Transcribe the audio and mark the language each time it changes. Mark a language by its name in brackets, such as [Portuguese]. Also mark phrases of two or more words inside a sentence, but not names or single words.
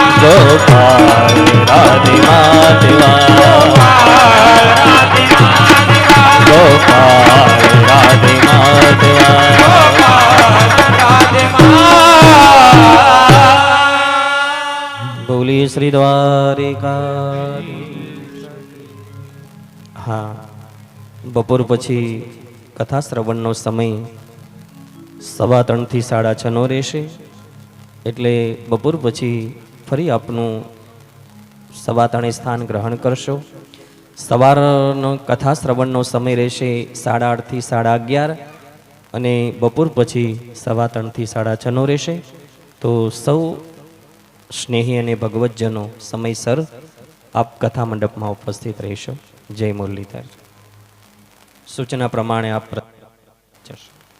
[Gujarati] गोपाल राधे माधवा राधे माधवा गोपाल राधे माधवा राधे माधवा बोलिए श्री द्वारिका હા બપોર પછી કથા શ્રવણનો સમય 3:15 થી 6:30 રહેશે એટલે બપોર પછી ફરી આપનું 3:15 સ્થાન ગ્રહણ કરશો સવારનો કથા શ્રવણનો સમય રહેશે 8:30 થી 11:30 અને બપોર પછી 3:15 થી 6:30 રહેશે તો સૌ સ્નેહી અને ભગવતજનો સમયસર આપ કથા મંડપમાં ઉપસ્થિત રહેશો જય મુરલીધર સૂચના પ્રમાણે આપ જશો